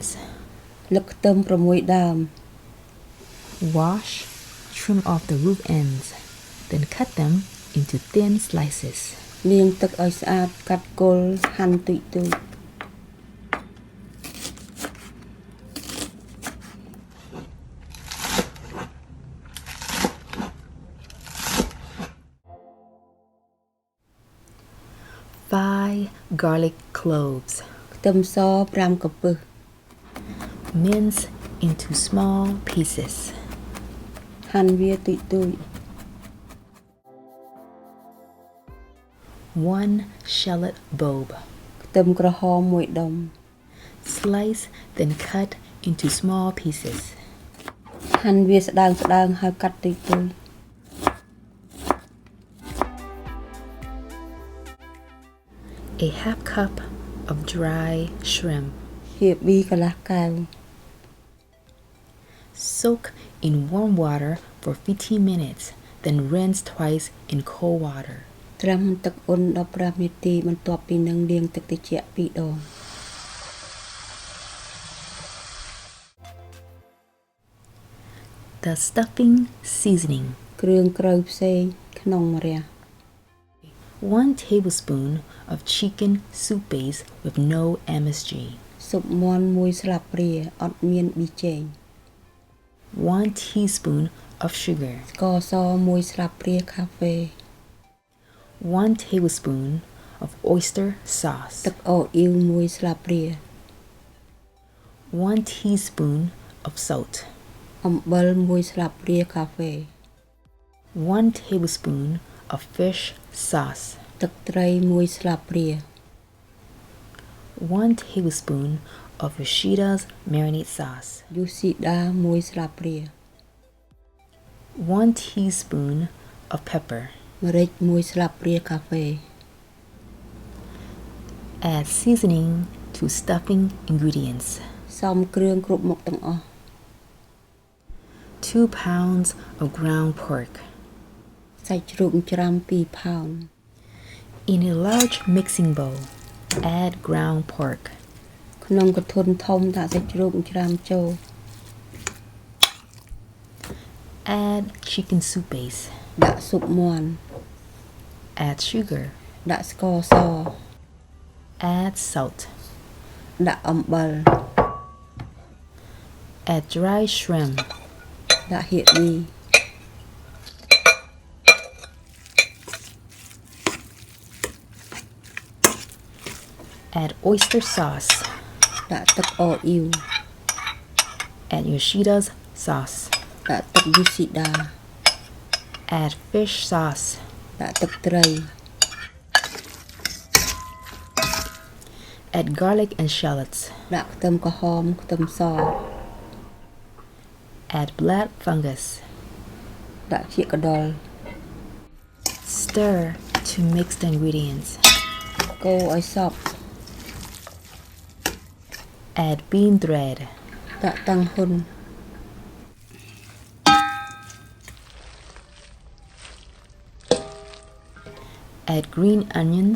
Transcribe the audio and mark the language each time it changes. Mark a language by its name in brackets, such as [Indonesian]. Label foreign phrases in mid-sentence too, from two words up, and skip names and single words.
[Khmer] លឹកខ្ទឹម6ដើម [English] Wash, trim off the root ends, then cut them into thin slices. [Khmer] លាងទឹកឲ្យស្អាតកាត់គល់ហាន់ទូចៗ [English] 5 garlic cloves. [Khmer] ខ្ទឹមស5កំពឹស [English] Mince into small pieces. [Khmer] ហាន់វាទូចៗ [English] 1 shallot bulb. [Khmer] ខ្ទឹមក្រហម1ដុំ [English] Slice, then cut into small pieces. [Khmer] ហាន់វាស្ដើងហើយកាត់ទូចៗ [English] A half cup of dry shrimp. [Khmer] ជា2កន្លះកែវ [English] Soak in warm water for 15 minutes, then rinse twice in cold water. [Khmer] ត្រាំទឹកអ៊ុន15នាទីបន្ទាប់ពីនឹងលាងទឹកត្រជាក់2ដង [English] The stuffing seasoning. [Khmer] គ្រឿងក្រៅផ្សេងក្នុងម្រះ [English] 1 tablespoon of chicken soup base with no MSG. [Khmer] ស៊ុបមាន់1ស្លាបព្រាអត់មានប៊ីចេង [English] 1 teaspoon of sugar. [Khmer] ស្ករស1ស្លាបព្រាកាហ្វេ [English] 1 tablespoon of oyster sauce. [Khmer] ទឹកអូអ៊ីវ1ស្លាបព្រា [English] 1 teaspoon of salt. [Khmer] អំបិល1ស្លាបព្រាកាហ្វេ [English] 1 tablespoon of fish sauce. [Khmer] ទឹកត្រីមួយស្លាបព្រា [English] 1 tablespoon of Rashida's marinade sauce [Khmer] យូស៊ីដាមួយស្លាបព្រា [English] 1 teaspoon of pepper [Khmer] ម្រេចមួយស្លាបព្រាកាហ្វេ [English] Add seasoning to stuffing ingredients [Khmer] សំគ្រឿងគ្រប់មុខទាំងអស់ [English] 2 pounds of ground pork [Khmer] សាច់ជ្រូកច្រាំ2ផោន [English] In a large mixing bowl, add ground pork [Khmer] ក្នុងកធុនធំដាក់សាច់ជ្រូកច្រាំចូល [English] Add chicken soup base [Khmer] ដាក់ស៊ុបមាន់ [English] Add sugar [Khmer] ដាក់ស្ករស [English] Add salt [Khmer] ដាក់អំបិល [English] Add dry shrimp [Khmer] ដាក់ហៀប៊ី [English] Add oyster sauce [Khmer] ដាក់ទឹកអូអ៊ីវ [English] Add Yoshida's sauce [Khmer] ដាក់ទឹកយូស៊ីដា [English] Add fish sauce [Khmer] ដាក់ទឹកត្រី [English] Add garlic and shallots [Khmer] ដាក់ខ្ទឹមក្រហមខ្ទឹមស [English] Add black fungus [Khmer] ដាក់ជីកដុល [English] Stir to mix the ingredients [Khmer] កូរឲ្យសព្វ [English] Add bean thread [Khmer] ដាក់តាំងហ៊ុន [English] Add green onions